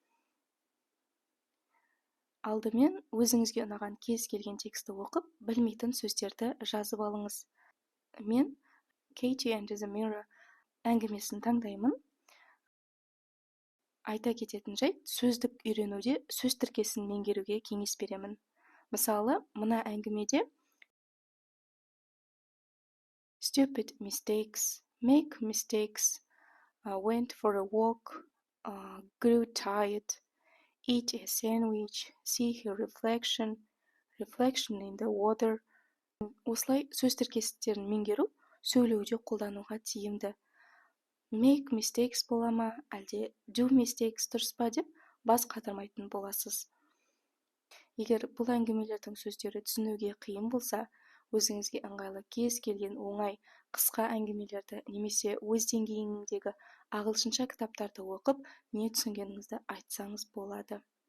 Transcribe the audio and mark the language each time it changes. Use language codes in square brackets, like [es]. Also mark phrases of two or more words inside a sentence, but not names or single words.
[kk] Алдымен өзіңізге ұнаған кез келген тексті оқып, білмейтін сөздерді жазып алыңыз. Мен Katie and the Mirror әңгімесін таңдаймын. Айта кететін жайт, сөздік үйренуде сөз тіркесін меңгеруге кеңес беремін. Мысалы, мына әңгімеде [en] stupid mistakes, make mistakes, went for a walk, grew tired, eat a sandwich, see her reflection in the water. [kk] Осылай сөз тіркестерін меңгеру сөйлеуде қолдануға тиімді. [en] Make mistakes [kk] бола ма, әлде [en] do mistakes [kk] дұрыс па деп бас қатырмайтын боласыз. Егер бұл әңгімелердің сөздері түсінуге қиын болса, өзіңізге ыңғайлы кез келген оңай қысқа әңгімелерді немесе өз деңгейіңдегі ағылшынша кітаптарды оқып, не түсінгеніңізді айтсаңыз болады.